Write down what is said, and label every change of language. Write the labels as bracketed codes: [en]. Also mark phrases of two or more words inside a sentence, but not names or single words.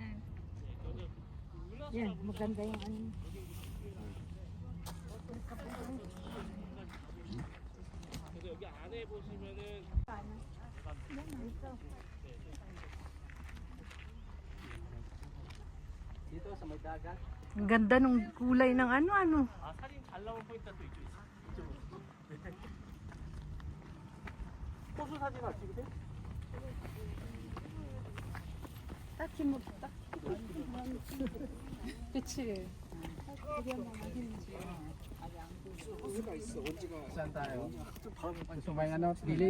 [tl] Yan, maganda yung ano. [ko] 그래서 여기 안에 보시면은 [tl] Dito sa may dagat. Ang ganda nung kulay ng ano. [ko] 아 사진 잘 나온 포인트가 또 이쪽 있어. 이쪽으로. 호수 사진 안 찍으세요? 딱히 뭐, 딱히. 그치. [tl] Saan tayo? Gusto may ano, gilid?